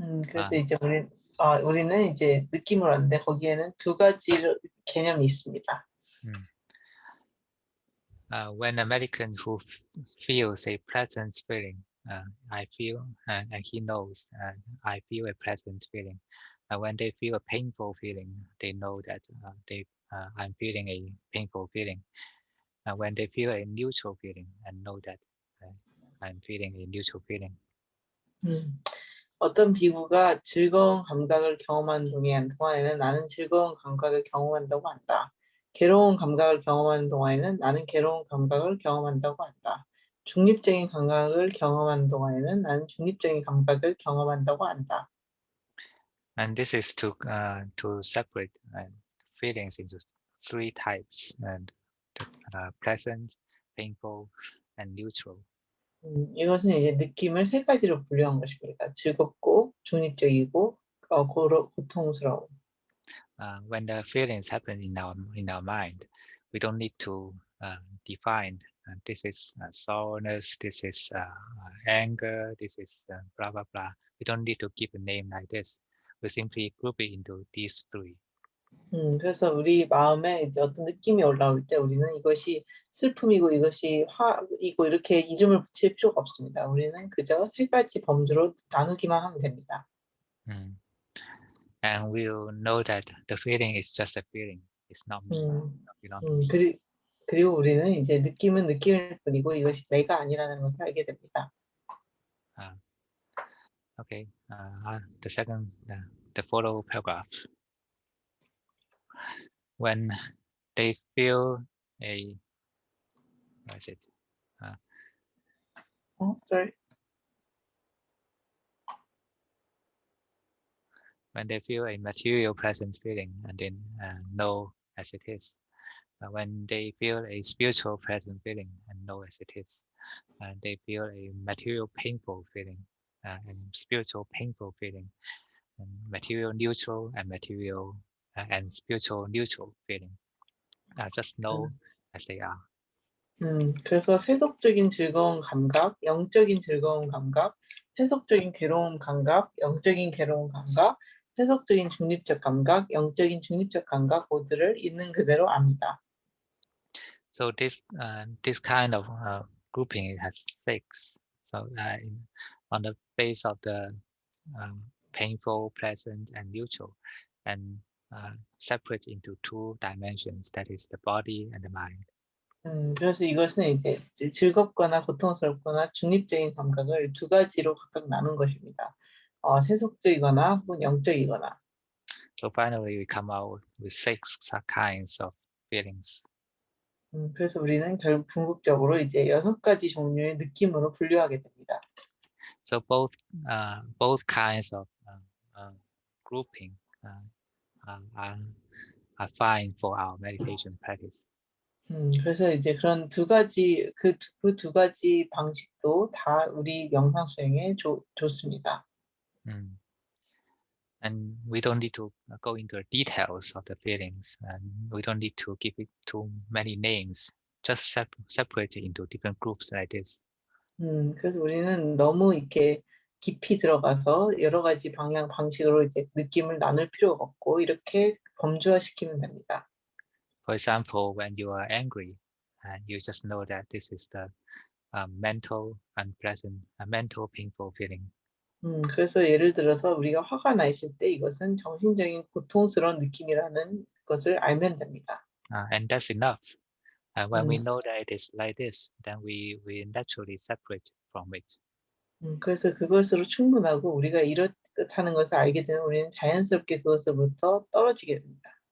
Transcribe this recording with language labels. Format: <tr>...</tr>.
<ko>그래서 이제 우리는 이제 느낌을 왔는데 거기에는 두 가지 개념이 있습니다.</ko> <en>When American who feels a pleasant feeling, I feel, and he knows, I feel a pleasant feeling. When they feel a painful feeling, they know that I'm feeling a painful feeling. When they feel a neutral feeling, and know that I'm feeling a neutral feeling.</en> <ko>어떤 비구가 즐거운 감각을 경험하는 동안에는 나는 즐거운 감각을 경험한다고 한다. 괴로운 감각을 경험하는 동안에는 나는 괴로운 감각을 경험한다고 한다. 중립적인 감각을 경험하는 동안에는 나는 중립적인 감각을 경험한다고 한다.</ko> <en>And this is to separate feelings into three types, and pleasant, painful, and neutral.</en> <ko>이것은 이제 느낌을 세 가지로 분류한 것입니다. 즐겁고, 중립적이고, 고통스러운.</ko> <en>When the feelings happen in our mind, we don't need to define this is sourness, this is anger, this is blah blah blah. We don't need to give a name like this. We simply group it into these three.</en> <ko>그래서 우리 마음에 이제 어떤 느낌이 올라올 때 우리는 이것이 슬픔이고 이것이 화이고 이렇게 이름을 붙일 필요가 없습니다. 우리는 그저 세 가지 범주로 나누기만 하면 됩니다.</ko> <en>And we'll know that the feeling is just a feeling. It's not me. Not me.</en> <ko>그리고 우리는 이제 느낌은 느낌일 뿐이고 이것이 내가 아니라는 것을 알게 됩니다.</ko> <en>Okay. The second, the follow paragraph. When they feel a, what is it? Sorry. When they feel a material present feeling, and then know as it is. When they feel a spiritual present feeling, and know as it is. They feel a material painful feeling, and spiritual painful feeling, and material neutral and material and spiritual neutral feeling. Just know as they are.</en> <ko>그래서 세속적인 즐거운 감각, 영적인 즐거운 감각, 세속적인 괴로운 감각, 영적인 괴로운 감각, 세속적인 중립적 감각, 영적인 중립적 감각 모두를 있는 그대로 압니다.</ko> <en>So this kind of grouping has six. So on the base of the painful, pleasant, and neutral, and separate into two dimensions. That is the body and the mind.</en> <ko>그래서 이것은 이제 즐겁거나 고통스럽거나 중립적인 감각을 두 가지로 각각 나눈 것입니다. 세속적이거나 혹은 영적이거나.</ko> <en>So finally, we come out with six kinds of feelings.</en> <ko>그래서 우리는 결국 궁극적으로 이제 6가지 종류의 느낌으로 분류하게 됩니다.</ko> <en>So both kinds of grouping are fine for our meditation practice.</en> <ko>그래서 이제 그런 두 가지 그 두 가지 방식도 다 우리 명상 수행에 좋습니다.</ko> <en>And we don't need to go into the details of the feelings, and we don't need to give it too many names. Just separate it into different groups like this.</en> <ko>그래서 우리는 너무 이렇게 깊이 들어가서 여러 가지 방식으로 이제 느낌을 나눌 필요가 없고 이렇게 범주화시키면 됩니다.</ko> <en>For example, when you are angry, and you just know that this is the mental unpleasant, mental painful feeling.</en> <ko>그래서 예를 들어서 우리가 화가 나 있을 때 이것은 정신적인 고통스러운 느낌이라는 것을 알면 됩니다.</ko> <en>And that's enough. When we 음, know that it is like this, then we naturally separate from it.</en> <ko>그래서 그것으로 충분하고 우리가 이렇다는 것을 알게 되면 우리는 자연스럽게 그것으로부터 떨어지게 됩니다.</ko>